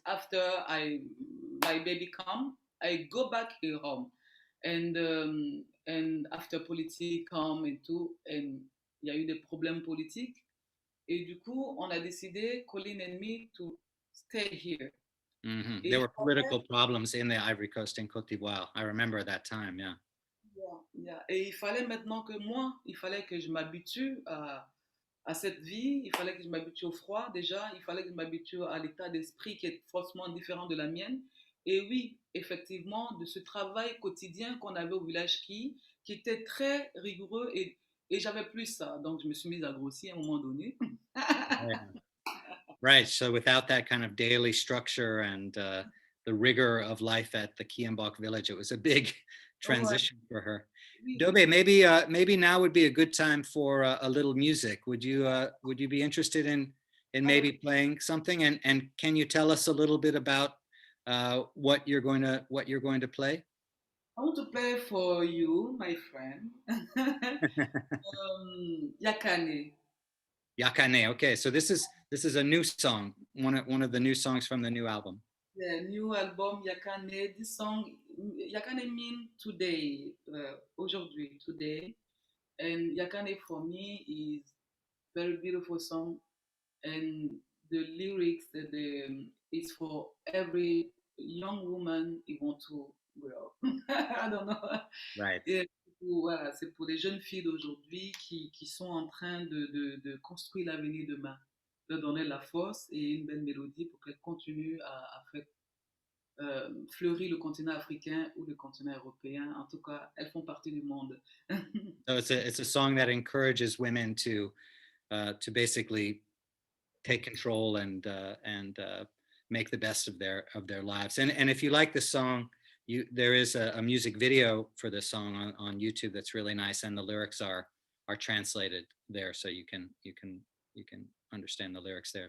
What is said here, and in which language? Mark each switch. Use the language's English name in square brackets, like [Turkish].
[English] After my baby come, I go back here home, and after politique come [French] et tout, [English] and [French] il y a eu des problèmes politiques et du coup on a décidé [English] Colin and me to stay here. Mm-hmm. There [French] Et [English] were political problems in the Ivory Coast in Côte d'Ivoire. I remember that time, yeah. yeah. [French] Et il fallait maintenant que moi, il fallait que je m'habitue à cette vie, il fallait que je m'habitue au froid déjà, il fallait que je m'habitue à l'état d'esprit qui est forcément différent de la mienne. Et oui, effectivement, de ce travail quotidien qu'on avait au village qui était très rigoureux et j'avais plus ça. Donc je me suis mise à grossir à un moment donné. [English] Yeah. Right. So without that kind of daily structure and the rigor of life at the Kiambok village, it was a big [French] Ouais, [English] transition for her. [French] oui, oui. [English] Dobe, maybe now would be a good time for a little music. Would you be interested in [French] Avec [English] maybe playing something? And can you tell us a little bit about what you're going to play? I want to play for you, my friend. Yakane. Yakane. Okay, so this is a new song, one of the new songs from the new album. The new album Yakane. This song Yakane mean today, aujourd'hui, today. And Yakane for me is very beautiful song, and the lyrics, is for every young woman who want to grow up. I don't know. Right. [French] Et voilà, c'est pour les jeunes filles d'aujourd'hui qui sont en train de construire l'avenir demain, de donner la force et une belle mélodie pour qu'elles continuent à faire fleurir le continent africain ou le continent européen. En tout cas, elles font partie du monde. [English] So it's a song that encourages women to basically take control and make the best of their lives. And if you like this song, there is a music video for this song on YouTube that's really nice, and the lyrics are translated there, so you can understand the lyrics there.